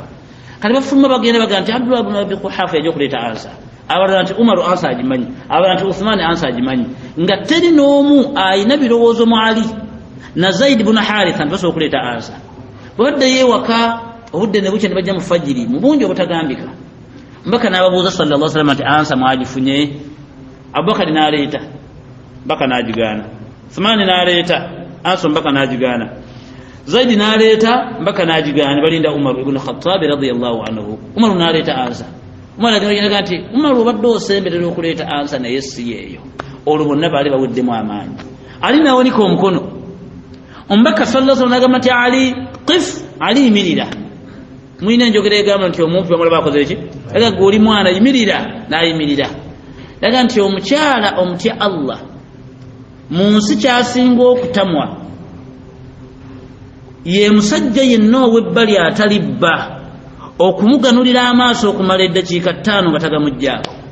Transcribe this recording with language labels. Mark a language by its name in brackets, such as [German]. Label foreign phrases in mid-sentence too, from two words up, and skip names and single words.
[Ganda] Kati bafuluma bagenda bagamba nti Abdullah ibn Abi Quhafa yajja okuleeta ansa. Abalala nti Umaru ansa agimanyi, abalala nti Uthman ansa agimanyi, nga teri n'omu ayina birowoozo mu Ali na Zaid ibn Haritha ntibasobola okuleeta ansa. Bwaddeyo ewaka obudde ne bukya ne bajja mu fajiri mu bungi obutagambika. Mbaka n'ababuuza [Arabic] صلى الله عليه وسلم [Ganda] nti ansa mwagifunye? Abubakar n'aleeta, mbaka n'agigaana. Uthman n'aleeta, ansa mbaka n'agigaana. Zaid n'aleeta, mbaka n'agigaana. Balinda Umar ibn Khattab [Arabic] رضي الله عنه. [Ganda] Umar n'aleeta ansa. Umar n'agamba nti Umar obadde osemberera okuleeta ansa naye si yeeyo. Olwo bonna baali baweddemu amaanyi. Ali n'awanika omukono. Omubaka [Arabic] صلى الله عليه وسلم [Ganda] n'agamba nti Ali qif, Ali yimirira. Mwina enjogera egamba nti omuntu bamulaba akoze ki? Aga goli mwana yimirira, n'ayimirira. Daga nti omukyala omutya Allah mu nsi kyasinga okutamwa ye musajja yenna ow'ebbali atalibba okumuganulira amaaso okumala eddakiika 5 nga tagamugjaako.